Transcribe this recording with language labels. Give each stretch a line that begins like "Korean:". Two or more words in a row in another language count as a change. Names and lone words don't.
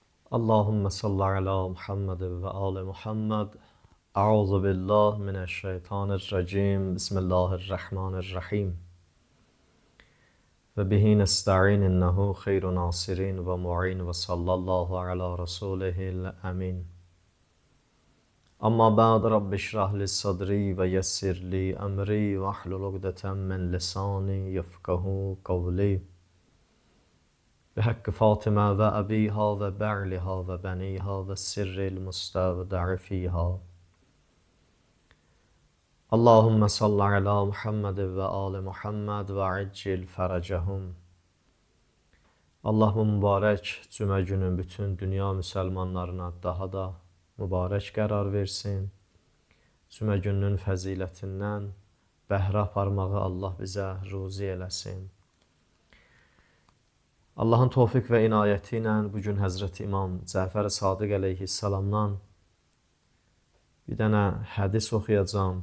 Arabic: اللهم صل على محمد وآل محمد. أعوذ بالله من الشيطان الرجيم. بسم الله الرحمن الرحيم. وبه نستعين إنه خير ناصر ومعين وصلى الله على رسوله الأمين. أما بعد رب اشرح لي صدري ويسر لي أمري واحلل عقدة من لساني يفقهوا قولي. بحق فاطمة وأبيها وبعلها وبنيها والسر المستودع فيها اللهم صل على محمد وآل محمد وعجل فرجهم.
Azerbaijani: Allah bu mübarək cümə günü bütün dünya müsəlmanlarına daha da mübarək qərar versin. Cümə gününün fəzilətindən bəhrə aparmağı Allah bizə ruzi eləsin. Allahın tövfiq və inayəti ilə bugün Həzrəti İmam Cəfər Sadiq əleyhissalamdan bir dənə hədis oxuyacağam.